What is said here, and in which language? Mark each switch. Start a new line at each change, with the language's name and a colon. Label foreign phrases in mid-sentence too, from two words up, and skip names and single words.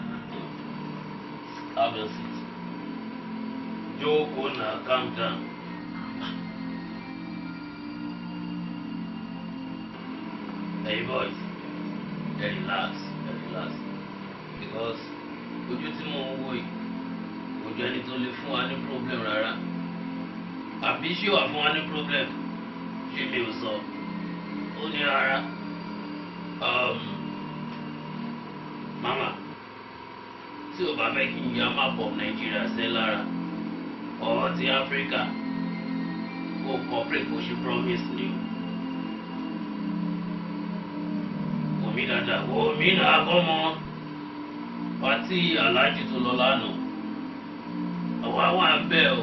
English: Have a seat. Joko now, calm down. Hey boys, relax.
Yoruba: Because ojú tí mo ń wò yìí, ojú ẹni tó lè fún wa ní problem rárá. Àbí ṣé wà fún wa ní problem? Ṣé mi ò sọ? Ó ní rárá. Mama, tí o bá fẹ́ kí n ya
English: map of Nigeria
Yoruba: ṣe lára, ọ̀rọ̀ ti Africa, kó cooperate kó ṣe promise ni o. Wòmí dáadáa, wòmí náà kọ́ mọ́. Pàtí Aláàjì tó lọ lánàá, àwa wà ń bẹ̀ o.